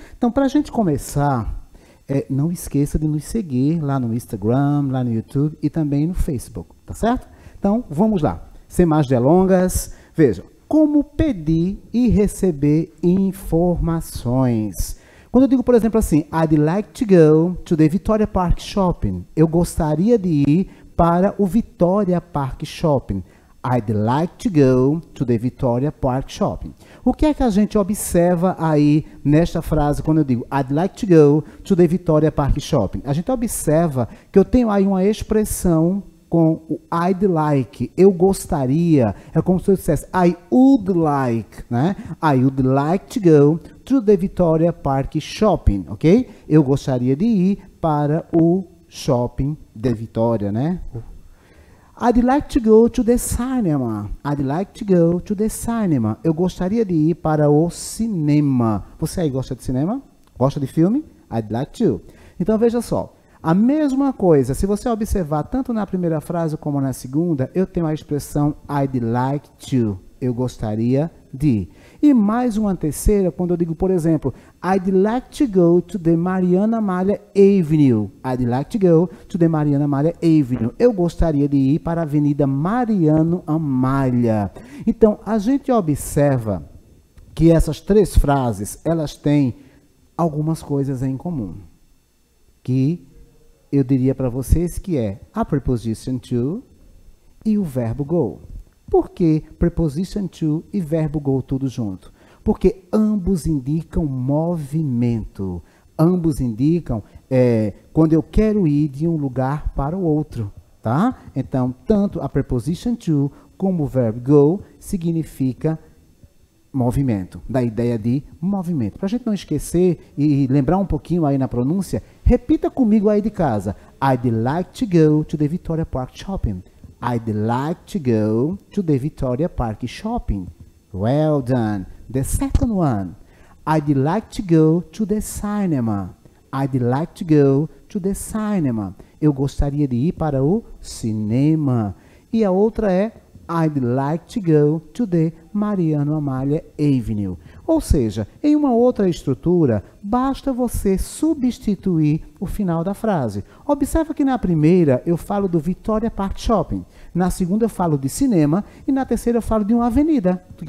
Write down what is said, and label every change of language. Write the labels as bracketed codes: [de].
[pt] Então, para a gente começar, não esqueça de nos seguir lá no Instagram, lá no YouTube e também no Facebook, tá certo? Então, vamos lá. Sem mais delongas, vejam. Como pedir e receber informações. Quando eu digo, por exemplo, assim, [en] I'd like to go to the Victoria Park Shopping. [pt] Eu gostaria de ir para o Victoria Park Shopping. [en] I'd like to go to the Victoria Park Shopping. [pt] O que é que a gente observa aí nesta frase quando eu digo [en] I'd like to go to the Victoria Park Shopping? [pt] A gente observa que eu tenho aí uma expressão com o [en] I'd like, [pt] eu gostaria, é como se eu dissesse [en] I would like, [pt] né? [en] I would like to go to the Victoria Park Shopping, ok? [pt] Eu gostaria de ir para o shopping de Vitória, né? [en] I'd like to go to the cinema. I'd like to go to the cinema. [pt] Eu gostaria de ir para o cinema. Você aí gosta de cinema? Gosta de filme? [en] I'd like to. [pt] Então veja só. A mesma coisa, se você observar tanto na primeira frase como na segunda, eu tenho a expressão [en] I'd like to, [pt] eu gostaria de. E mais uma terceira, quando eu digo, por exemplo, [en] I'd like to go to the Mariana Malha Avenue. I'd like to go to the Mariana Malha Avenue. [pt] Eu gostaria de ir para a Avenida Mariano Amalha. Então, a gente observa que essas três frases, elas têm algumas coisas em comum. Que eu diria para vocês que é a preposition to e o verbo go. Por que preposition to e verbo go tudo junto? Porque ambos indicam movimento. Ambos indicam quando eu quero ir de um lugar para o outro, tá? Então, tanto a preposition to como o verbo go significa movimento, da ideia de movimento. Para a gente não esquecer e lembrar um pouquinho aí na pronúncia, repita comigo aí de casa. [en] I'd like to go to the Victoria Park Shopping. I'd like to go to the Victoria Park Shopping. Well done. The second one. I'd like to go to the cinema. I'd like to go to the cinema. [pt] Eu gostaria de ir para o cinema. E a outra é [en] I'd like to go to the Mariano Amalha Avenue. [pt] Ou seja, em uma outra estrutura, basta você substituir o final da frase. Observa que na primeira eu falo do Victoria Park Shopping, na segunda eu falo de cinema e na terceira eu falo de uma avenida.